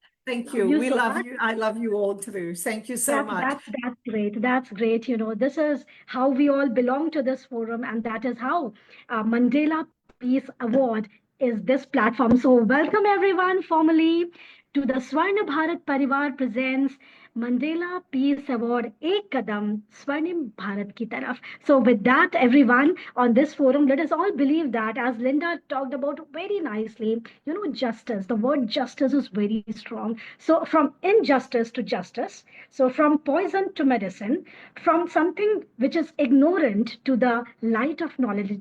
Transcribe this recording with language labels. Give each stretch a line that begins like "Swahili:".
English: Thank you. We love you. I love you all too. Thank you so much. That's great. That's great. You know, this is how we all belong to this forum, and that is how Mandela Peace Award is this platform. So welcome everyone formally to the Swarna Bharat Parivar presents
Hindi: Mandela Peace Award एक कदम स्वर्णिम भारत की तरफ.
English: So with that, everyone on this forum, let us all believe that, as Linda talked about very nicely, justice. The word justice is very strong. So from injustice to justice. So from poison to medicine, from something which is ignorant to the light of knowledge.